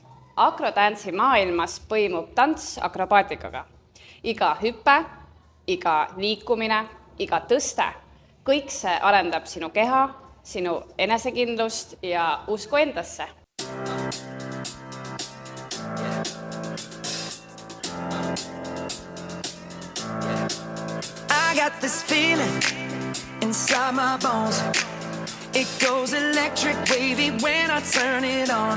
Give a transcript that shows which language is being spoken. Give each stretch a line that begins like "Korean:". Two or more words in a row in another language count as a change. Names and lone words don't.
Estonian: Akrodance'i maailmas põimub tants akrobaatikaga. Iga hüpe, iga liikumine, iga tõste, kõik see arendab sinu keha, sinu enesekindlust ja usku endasse.
English: I got this feeling inside my bones. It goes electric wavy when I turn it on.